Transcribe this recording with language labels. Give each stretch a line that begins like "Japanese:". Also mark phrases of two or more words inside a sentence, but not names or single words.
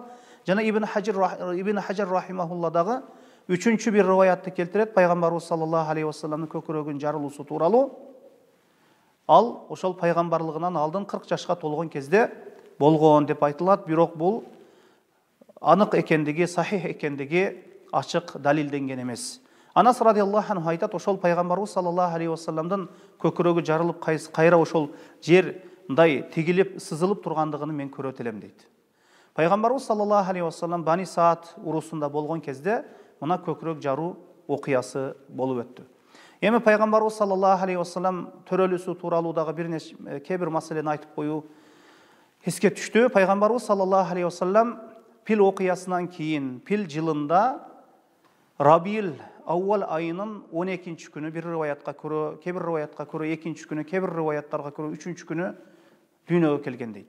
Kyrgyz: Жана Ибн Хаджар рахимахулла дагы үчүнчү бир риваятты келтирет. Пайгамбарыбыз
Arabic: صلى الله عليه وسلم-дын
Kyrgyz: көкүрөгүнүн жарылуусу тууралуу. Ал ошол пайгамбарлыгынан алдын 40 жашка толгон кезде болгон деп айтылат. Бирок бул анык экендиги, сахих экендиги ачык далилденген эмес. Анас
Arabic: رضي الله عنه
Kyrgyz: айтат, ошол пайгамбарыбыз
Arabic: صلى الله عليه وسلم-дын
Kyrgyz: көкүрөгү жарылып кайра ошол жер мындай тигилип сызылып тургандыгын мен көрөт элем дейт. Пайгамбарыбыз
Arabic: صلى الله عليه وسلم
Kyrgyz: Бани Саад урусунда болгон кезде мына көкүрөк жаруу окуясы болуп өттү. Эми пайгамбарыбыз
Arabic: صلى الله عليه وسلم
Kyrgyz: төрөлүүсү тууралуу дагы кээ бир маселени айтып коюу эске түштү. Пайгамбарыбыз
Arabic: صلى الله عليه وسلم
Kyrgyz: пил окуясынан кийин пил жылында Рабил Аввал айынын 12-нчи күнү, бир риваятка көрө, кээ бир риваятка көрө 2-нчи күнү, кээ бир риваяттарга көрө 3-нчи күнү дүйнөгө келген дейт.